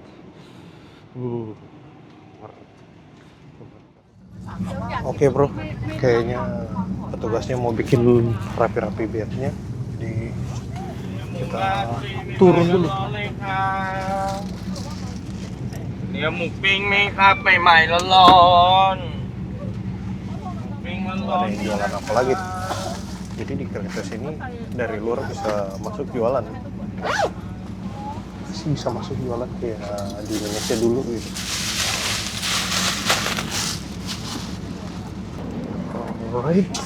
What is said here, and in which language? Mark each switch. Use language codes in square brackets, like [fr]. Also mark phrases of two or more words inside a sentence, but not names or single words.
[id] Oke bro, kayaknya petugasnya mau bikin rapi-rapi bednya, jadi kita turun dulu. [th] เนี่ยหมูปิ้งไหมครับใหม่ๆร้อนๆปิ้งร้อน [id] Ada yang jualan apa lagi? Jadi di kereta sini dari luar bisa masuk jualan. Masih bisa masuk jualan kayak di Indonesia dulu gitu. [en] Alright.